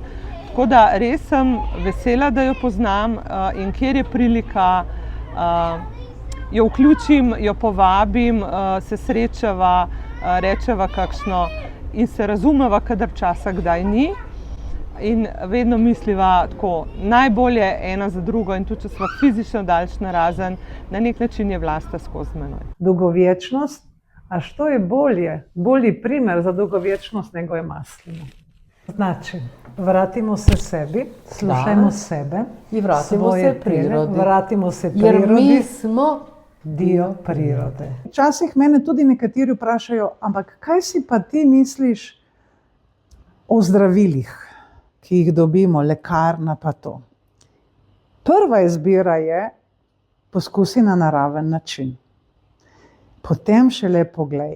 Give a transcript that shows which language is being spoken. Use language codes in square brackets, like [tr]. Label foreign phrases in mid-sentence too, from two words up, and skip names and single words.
[sl] Tako da res sem vesela, da jo poznam, in kjer je prilika, jo vključim, jo povabim, se srečava, rečeva kakšno in se razumeva, kadar časa kdaj ni. In vedno misliva tako najbolje ena za drugo, in tudi če sva fizično daleč narazen, na nek način je vlasta skozi menoj. [hr] Dugovječnost, a što je bolji primjer za dugovječnost nego je maslina. Znači, vratimo se sebi, slušajmo sebe, I vratimo svoje se prirodi. Vratimo se Jer prirodi. mi smo Dio prirode. [sl] Včasih mene tudi nekateri vprašajo, ampak kaj si pa ti misliš o zdravilih, ki jih dobimo, lekarna pa to. Prva izbira je, poskusi na naraven način. Potem šele poglej.